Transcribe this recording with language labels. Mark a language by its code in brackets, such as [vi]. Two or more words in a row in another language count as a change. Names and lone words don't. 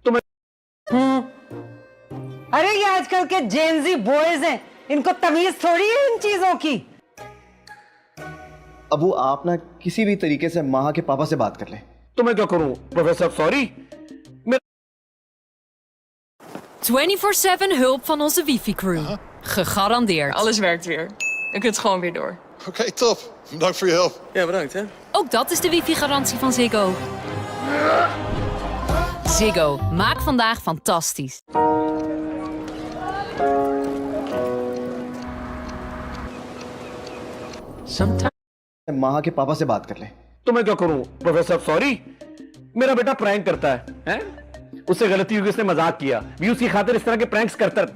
[hi] अरे ये आजकल के [en] Gen Z boys [hi] हैं, इनको तमीज थोड़ी है इन चीजों की। अब वो आप ना किसी भी तरीके से महा के पापा से बात कर लें। तो मैं क्या करूं प्रोफेसर? सॉरी। [nl] 24/7 hulp van onze wifi-crew. Gegarandeerd. Alles werkt weer. Je kunt gewoon weer door. Oké, top. Bedankt voor je hulp. Ja, bedankt hè. Ook dat is de wifi-garantie van Ziggo. Ziggo, maak vandaag fantastisch. [hi] महा के पापा से बात कर लें। तो मैं क्या करूं प्रोफेसर? सॉरी। मेरा बेटा प्रैंक करता है? उससे गलती हुई, उसने मजाक किया, व्यूज की खातिर इस तरह के प्रैंक्स करता है।